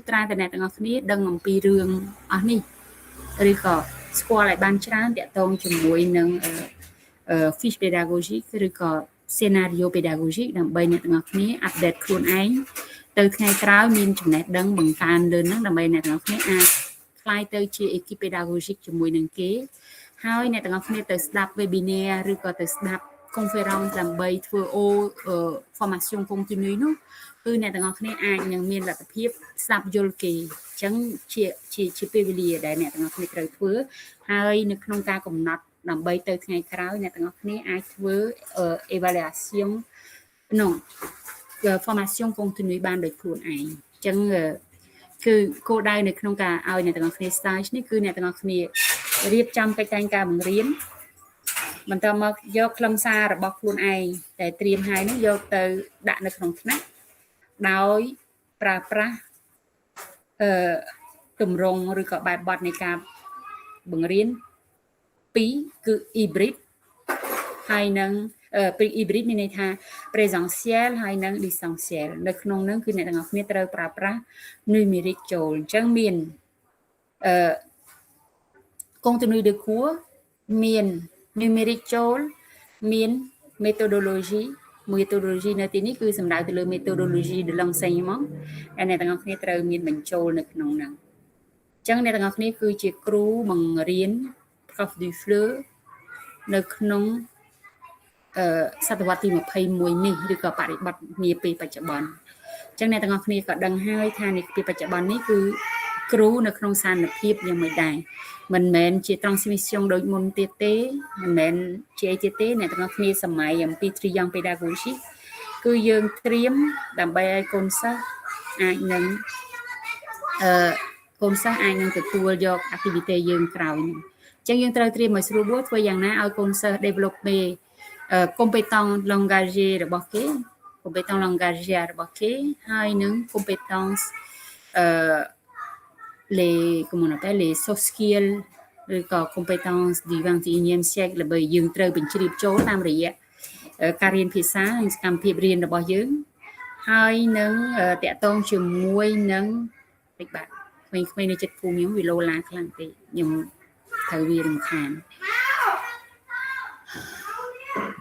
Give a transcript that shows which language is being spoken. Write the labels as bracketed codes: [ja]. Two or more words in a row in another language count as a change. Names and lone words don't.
[km] ត្រាតែអ្នកទាំងអស់គ្នាដឹងអំពីរឿងអស់នេះឬក៏ស្គាល់ឲ្យបានច្រើនតាក់ទងជាមួយនឹង [fr] fiche pédagogique [km] ឬក៏ [fr] scenario pédagogique [km] ដើម្បី អ្នកទាំងអស់គ្នា update ខ្លួនឯងទៅថ្ងៃក្រោយមានចំណេះដឹងបង្កើនលើនឹងដើម្បីអ្នកទាំងអស់គ្នាអាចខ្លាយទៅជា [fr] équipe pédagogique [km] ជាមួយនឹងគេហើយអ្នកទាំងអស់គ្នាទៅស្ដាប់ webinar ឬក៏ទៅស្ដាប់ conférence ដើម្បីធ្វើ [fr] formation continue [km] នោះគឺអ្នកទាំងអស់គ្នាអាចនឹងមានលទ្ធភាពស្ដាប់យល់គេអញ្ចឹងជាពេលវេលាដែលអ្នកទាំងអស់គ្នាត្រូវធ្វើហើយនៅក្នុងការកំណត់ដើម្បីទៅថ្ងៃក្រោយអ្នកទាំងអស់គ្នាអាចធ្វើ evaluation [fr] formation continue [km] បានដោយខ្លួនឯងអញ្ចឹងគឺគោលដៅនៅក្នុងការឲ្យអ្នកទាំងអស់គ្នា stage នេះគឺអ្នកទាំងអស់គ្នារៀបចំកិច្ចតែងការបង្រៀនបន្តមកយកខ្លឹមសាររបស់ខ្លួនឯងដែលត្រៀមហើយនេះយកទៅដាក់នៅក្នុងថ្នាក់ដោយប្រើប្រាស់ ទម្រង់ឬក៏បែបបទនៃការបង្រៀន2គឺ hybrid ហើយនឹងhybrid មានន័យថា présentiel ហើយនិង distanciel នៅក្នុងនោះគឺអ្នកទាំងអស់គ្នាត្រូវប្រើប្រាស់ numérique ចូលអញ្ចឹងមាន [fr] contenu de cours [km] មាន numérique ចូលមាន méthodologie នៅទីនេះគឺសំដៅទៅលើ [fr] méthodologie de l'enseignement [km] ដែលអ្នកទាំងអស់គ្នាត្រូវមានបញ្ចូលនៅក្នុង ហ្នឹងអញ្ចឹងអ្នកទាំងអស់គ្នាគឺជាគ្រូបង្រៀន [fr] prof du fleur [km] នៅក្នុងសតវត្សទី21នេះឬក៏បរិបទនាពេលបច្ចុប្បន្នអញ្ចឹងអ្នកទាំងអស់គ្នាក៏ដឹងហើយថានាពេលបច្ចុប្បន្ននេះគឺគ្រូនៅក្នុងសានភាពយ៉ាងមិនដែរមិនមែនជា transmission ដូចមុនទៀតទេមិនមែនជាអីទៀតទេអ្នកទាំងអស់គ្នាសម័យអំពី [fr] triangle pédagogique [km] គឺយើងត្រៀមដើម្បីឲ្យកូនសិស្សអាចនឹង ទទួលយក activity យើងក្រោយនេះអញ្ចឹងយើងត្រូវត្រៀមឲ្យស្រួលបួលធ្វើយ៉ាងណាឲ្យកូនសិស្ស develop [fr] compétence langagier [km] របស់គេ [fr] compétence langagier [km] របស់គេហើយនឹង compétence [fr] comment on appelle les [en] soft skills [km] ឬក៏ [fr] compétence du 21e siècle [km] ដើម្បីយើងត្រូវបញ្ជ្រាបចូលតាមរយៈការរៀនភាសានិងសកម្មភាពរៀនរបស់យើងហើយនឹងតាក់ទងជាមួយនឹងតិចបាទក្មេងៗនៅចិត្តភូមិខ្ញុំវាលោឡាខ្លាំងពេកខ្ញុំត្រូវវារំខាន